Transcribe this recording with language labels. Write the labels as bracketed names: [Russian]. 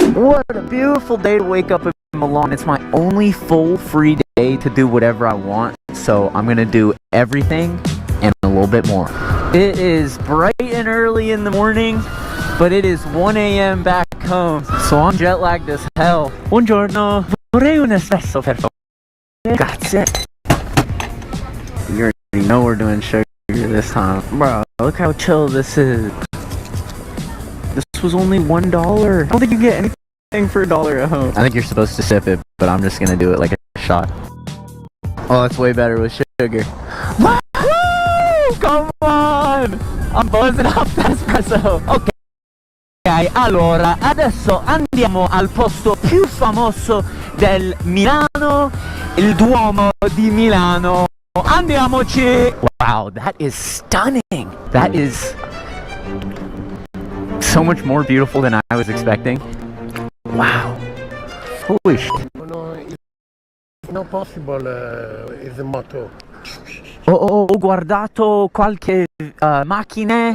[English] What a beautiful day to wake up in Milan. It's my only full free day to do whatever I want, so I'm gonna do everything and a little bit more. It is bright and early in the morning, but it is 1 a.m. back home, so I'm jet lagged as hell. [Italian] Buongiorno, vorrei un espresso per favore. Grazie. [English] You already know we're doing sugar this time. Bro, look how chill this is. This was only $1. I don't think you get anything for $1 at home. I think you're supposed to sip it, but I'm just gonna do it like a shot. Oh, it's way better with sugar. Woo! Come on! I'm buzzing off the espresso. Okay. [Italian] Allora, adesso andiamo al posto più famoso del Milano, il Duomo di Milano. Andiamoci! [English] Wow, that is stunning. That is so much more beautiful than I was expecting. Wow. Holy shit. No, it's not possible, it's a moto. [Italian] Ho guardato qualche macchine.